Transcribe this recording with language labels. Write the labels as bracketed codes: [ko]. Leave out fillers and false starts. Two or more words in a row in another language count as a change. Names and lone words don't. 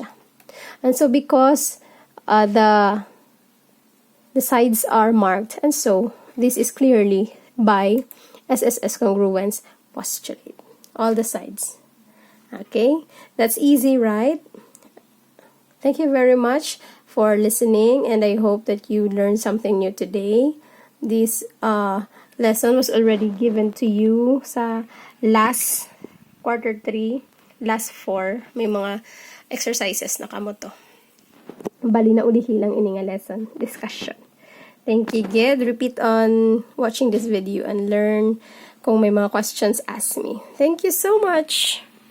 [en] And so, because the sides are marked, and so this is clearly by SSS congruence postulate. All the sides. Okay? That's easy, right? Thank you very much for listening, and I hope that you learned something new today. This lesson was already given to you sa last quarter 3, last 4. [hil] May mga exercises na kamo to. Bali na ulihilang ini nga lesson, discussion. [en] Thank you, Gid. Repeat on watching this video and learn. [hil] Kung may mga questions, [en] ask me. Thank you so much!